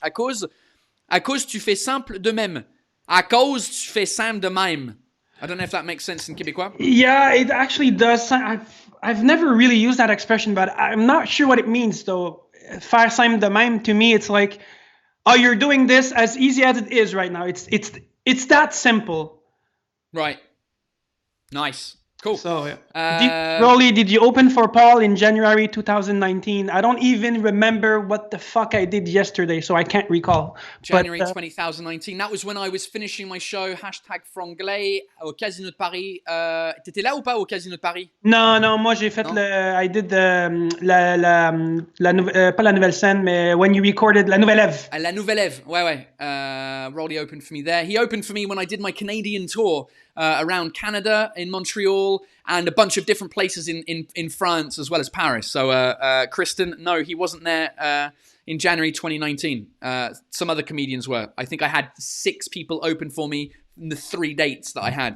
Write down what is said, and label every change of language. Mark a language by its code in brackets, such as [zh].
[fr] À cause tu fais simple de même. À cause tu fais simple de même. [en] I don't know if that makes sense in Québécois. Yeah, it actually does. I've never really used that expression, but I'm not sure what it means though. Faire simple de même, to me, it's like, oh, you're doing this as easy as it is right now. It's that simple. Right. Nice. Cool. So, yeah. Rolly, did you open for Paul in January 2019? I don't even remember what the fuck I did yesterday, so I can't recall. January 2019. That was when I was finishing my show, #Franglais, au Casino de Paris. [fr] T'étais là ou pas au Casino de Paris? Non, moi j'ai fait [en] I did [fr] pas la nouvelle scène, mais [en] when you recorded [fr] La Nouvelle Ève. La Nouvelle Ève, ouais. [en] Rolly opened for me there. He opened for me when I did my Canadian tour. Around Canada, in Montreal, and a bunch of different places in France as well as Paris. So Kristen, no, he wasn't there in January 2019. Some other comedians were. I think I had 6 people open for me in the 3 dates that I had.